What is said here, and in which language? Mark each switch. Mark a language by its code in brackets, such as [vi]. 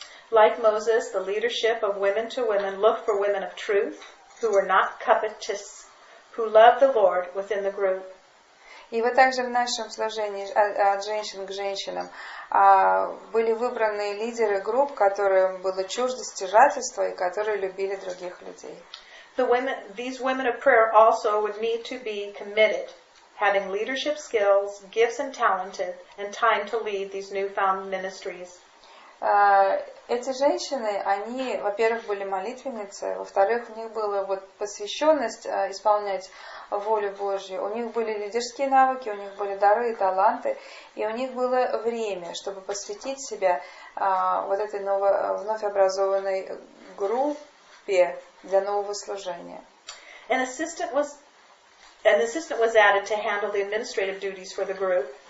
[en] Like Moses, the leadership of women to women looked for women of truth, who were not covetous, who loved the Lord within the group. [ru] И вот также в нашем служении от женщин к женщинам были выбраны лидеры групп, которым было чуждо стяжательство и которые любили других людей. [en] These women of prayer also would need to be committed, having leadership skills, gifts and talented, and time to lead these newfound ministries. [ru] Эти женщины, они, во-первых, были молитвенницы, во-вторых, у них была вот посвященность исполнять волю Божью, у них были лидерские навыки, у них были дары и таланты, и у них было время, чтобы посвятить себя вот этой вновь образованной группе для нового служения. [en] An assistant was added to handle the administrative duties for the group.